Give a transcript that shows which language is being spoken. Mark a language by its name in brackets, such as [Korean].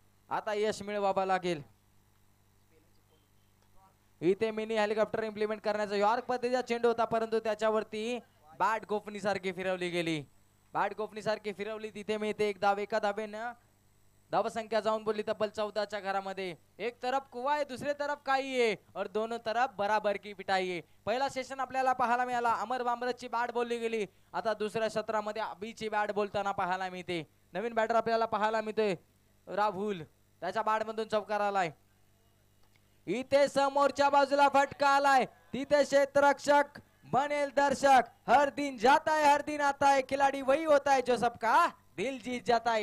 [Marathi] आता यश मिळवावं लागेल. इथे मिनी हेलिकॉप्टर इम्प्लिमेंट करण्याचा यॉर्क पद्धतीचा चेंडू होता परंतु त्याच्यावरती बॅट गोफणी सारखी फिरवली गेली. बॅट गोफणी सारखी फिरवली तिथे मिळते एक धाव. एका धावेनं धावसंख्या जाऊन बोलली तब्बल 14च्या घरामध्ये. [Hindi] एक तरफ कुवा है दूसरे तरफ काई है और दोनों तरफ बराबर की पिटाई है. [Marathi] पहिला सेशन आपल्याला पाहायला मिळाला. अमर बांबरची बॅट बोलली गेली. आता दुसऱ्या सत्रामध्ये अभिची बॅट बोलताना पाहायला मिळते. नवीन बॅटर आपल्याला पाहायला मिळतोय राहुल. त्याच्या बॅट मधून चौकार आलाय. इथे समोरच्या बाजूला फटका आलाय. तिथे क्षेत्ररक्षक बनेल दर्शक. [Hindi] हर दिन जाता है हर दिन आता है. खिलाड़ी वही होता है जो सबका दिल जीत जाता है.